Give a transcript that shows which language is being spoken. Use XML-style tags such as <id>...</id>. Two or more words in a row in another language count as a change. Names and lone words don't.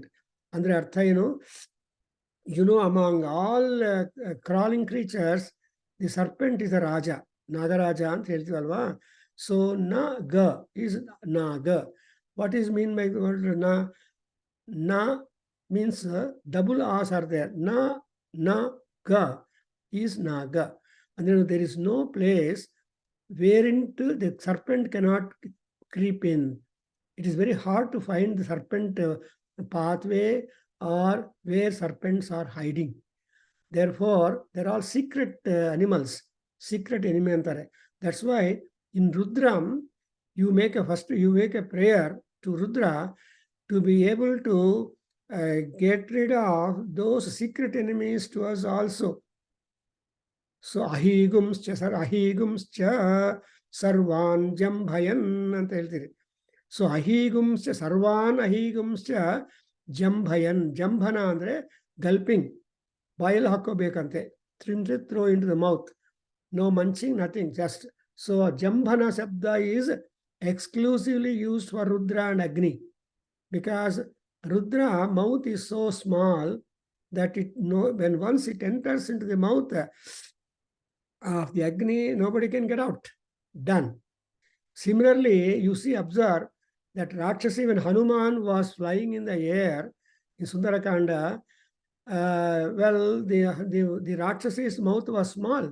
<kn>ಅಂದ್ರೆ ಅರ್ಥ ಏನು?</kn> <en>you know, among all crawling creatures the serpent is a</en> <kn>ರಾಜ, ನಾಗರಾಜ ಅಂತ ಹೇಳ್ತೀವಲ್ವಾ.</kn> <en>so na ga is naga. what is mean by na? na means double as are there. na ga is naga. ಅಂದ್ರೆ there is no place whereinto the serpent cannot creep in. It is very hard to find the serpent pathway or where serpents are hiding. Therefore, they're all secret animals, secret enemy antare. That's why in Rudram, you make a prayer to Rudra to be able to get rid of those secret enemies to us also.</en> <sa>So अहीꣳश्च सर्वान् जम्भयन्</sa> <kn>ಅಂತ ಹೇಳ್ತೀರಿ.</kn> <sa>ಸೊ अहीꣳश्च सर्वान् अहीꣳश्च जम्भयन्.</sa> <kn>ಜಂಭನ ಅಂದ್ರೆ ಗಲ್ಪಿಂಗ್, ಬಾಯಲ್ಲಿ ಹಾಕೋಬೇಕಂತೆ.</kn> <en>throw in to the mouth, no munching, nothing, just. ಸೊ</en> <kn>ಜಂಭನ ಶಬ್ದ</kn> <en>is exclusively used for Rudra and Agni, because Rudra mouth is so small that when once it enters into the mouth of the Agni, nobody can get out. Done. Similarly, you see, observe that Rakshasi, when Hanuman was flying in the air in Sundarakanda, well, the Rakshasi's mouth was small.</en>